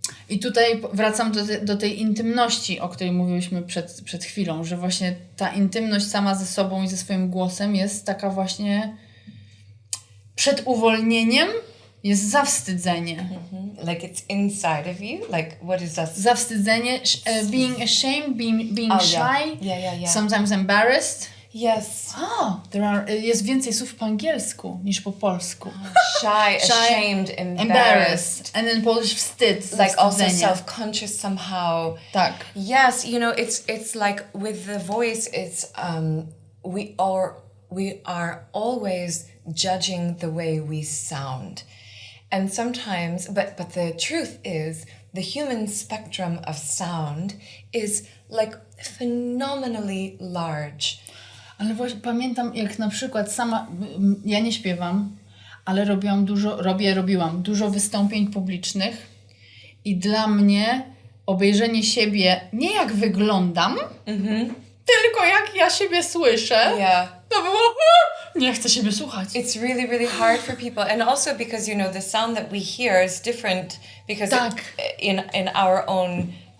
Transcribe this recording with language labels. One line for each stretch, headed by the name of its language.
Polish: I tutaj wracam do tej intymności, o której mówiłyśmy przed chwilą, że właśnie ta intymność sama ze sobą i ze swoim głosem jest taka właśnie przed uwolnieniem, jest zawstydzenie.
English: Like it's inside of you? Like what is that? Zawstydzenie, being ashamed, being shy, Yeah. sometimes embarrassed. Yes.
Polish: Jest więcej słów po angielsku niż po polsku.
English: Shy, ashamed, embarrassed. And in Polish wstyd. Like also self-conscious somehow.
Polish: Tak.
English: Yes, it's like with the voice, it's we are always judging the way we sound. And sometimes, but the truth is, the human spectrum of sound is like phenomenally large.
Polish: Ale właśnie pamiętam, jak na przykład sama, ja nie śpiewam, ale robiłam dużo wystąpień publicznych i dla mnie obejrzenie siebie nie jak wyglądam, tylko jak ja siebie słyszę, to było, nie chcę siebie słuchać.
English: It's really, really hard for people. And also because, the sound that we hear is different because in our own